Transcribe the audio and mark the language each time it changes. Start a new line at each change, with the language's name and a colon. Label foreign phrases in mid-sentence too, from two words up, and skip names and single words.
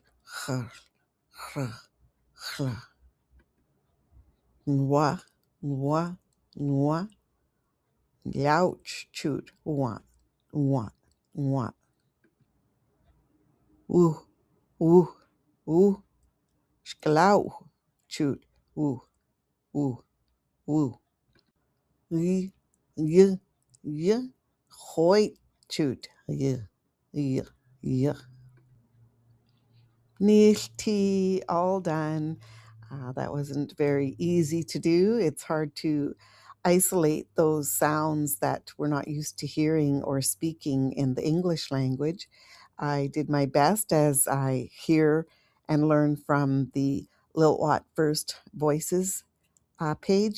English: Hrr, hrr, hrr. Nwa, nwa, nwa. Youch chut. Wa, wa, wa. Woo, woo, woo. Sklau chut. Woo, woo, woo. Y, y, y. Hoy chut. Y, y, y. Nishti, all done. That wasn't very easy to do. It's hard to isolate those sounds that we're not used to hearing or speaking in the English language. I did my best as I hear and learn from the Lilwat First Voices page.